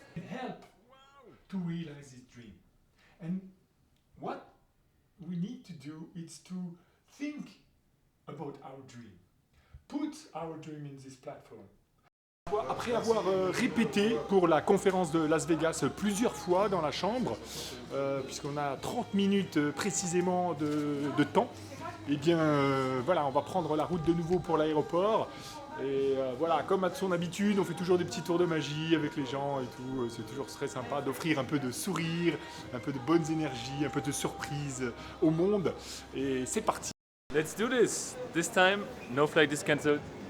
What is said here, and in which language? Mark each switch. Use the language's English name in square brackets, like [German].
[English] Help to realize this dream. And what we need to do is to think about our dream. Put our dream in this platform. [French] Après avoir répété pour la conférence de Las Vegas plusieurs fois dans la chambre, puisqu'on a 30 minutes précisément de temps, et bien voilà, on va prendre la route de nouveau pour l'aéroport. Et voilà, comme à son habitude, on fait toujours des petits tours de magie avec les gens et tout. C'est toujours très sympa d'offrir un peu de sourire, un peu de bonnes énergies, un peu de surprise au monde. Et c'est parti. [English] Let's do this. This time, no flight is cancelled.